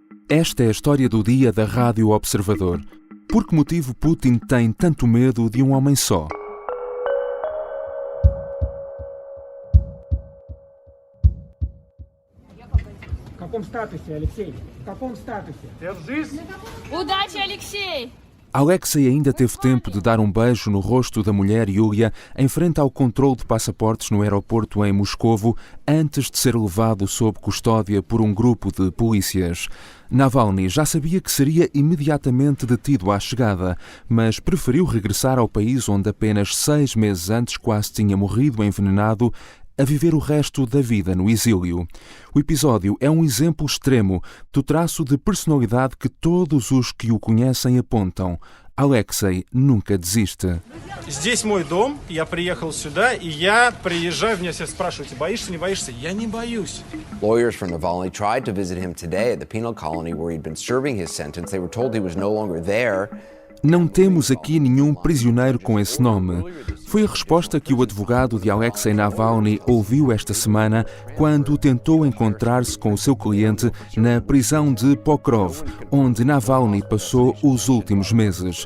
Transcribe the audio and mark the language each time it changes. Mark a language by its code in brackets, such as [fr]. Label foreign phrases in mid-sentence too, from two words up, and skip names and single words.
[pt] Esta é a história do dia da Rádio Observador. Por que motivo Putin tem tanto medo de um homem só? [ru] В каком статусе, Алексей? В каком статусе? Держись! Удачи, Алексей! [pt] Alexei ainda teve tempo de dar um beijo no rosto da mulher Yulia em frente ao controle de passaportes no aeroporto em Moscovo, antes de ser levado sob custódia por um grupo de polícias. Navalny já sabia que seria imediatamente detido à chegada, mas preferiu regressar ao país onde apenas 6 meses antes quase tinha morrido envenenado, a viver o resto da vida no exílio. O episódio é um exemplo extremo do traço de personalidade que todos os que o conhecem apontam. Alexei nunca desiste. [ru] Здесь мой дом, я приехал сюда, и я приезжаю, меня все спрашивают, боишься, не боишься? Я не боюсь. [en] Lawyers for Navalny tried to visit him today at the penal colony where he'd been serving his sentence. They were told he was no longer there. [pt] Não temos aqui nenhum prisioneiro com esse nome. Foi a resposta que o advogado de Alexei Navalny ouviu esta semana quando tentou encontrar-se com o seu cliente na prisão de Pokrov, onde Navalny passou os últimos meses.